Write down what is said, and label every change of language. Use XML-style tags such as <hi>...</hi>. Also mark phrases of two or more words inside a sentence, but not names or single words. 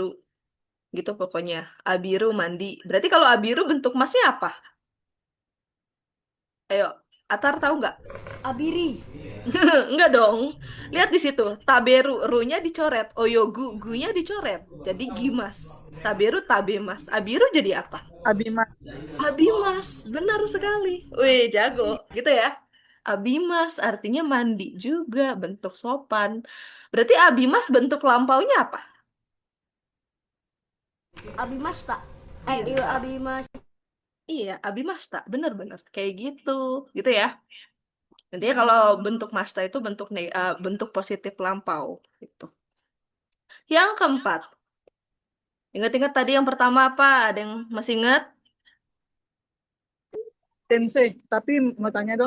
<id>Gitu pokoknya. Abiru mandi. Berarti kalau abiru bentuk masnya apa? Ayo, Atar tahu nggak? Abiri. Enggak dong. Lihat di situ. Taberu, ru-nya dicoret. Oyogu, gu-nya dicoret. Jadi gimas.</id> <ja>食べる、食べます.</ja> <id>Abiru jadi apa? Abimas. Abimas. Benar sekali. Wih, jago. Gitu ya. Abimas artinya mandi juga. Bentuk sopan. Berarti abimas bentuk lampaunya apa? Abimas tak. Iya. Iya Abimas. Iya, abimasta. Bener-bener. Kayak gitu. Gitu ya. Nantinya kalau bentuk masta itu bentuk positif lampau. Gitu. Yang keempat. Ingat-ingat tadi yang pertama apa? Ada yang masih ingat? Tensei. Tapi mau tanya dong,</id>